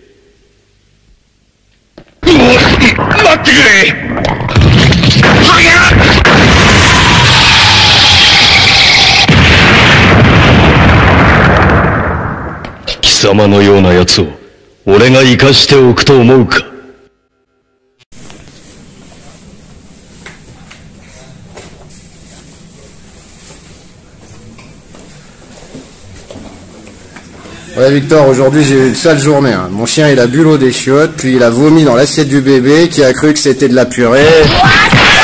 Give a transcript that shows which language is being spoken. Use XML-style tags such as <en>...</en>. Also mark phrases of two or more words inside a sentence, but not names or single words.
<ja>待ってくれ。貴様のような奴を俺が生かしておくと思うか。</ja> <fr>Ouais Victor, aujourd'hui j'ai eu une sale journée. Hein. Mon chien il a bu l'eau des chiottes, puis il a vomi dans l'assiette du bébé qui a cru que c'était de la purée.</fr>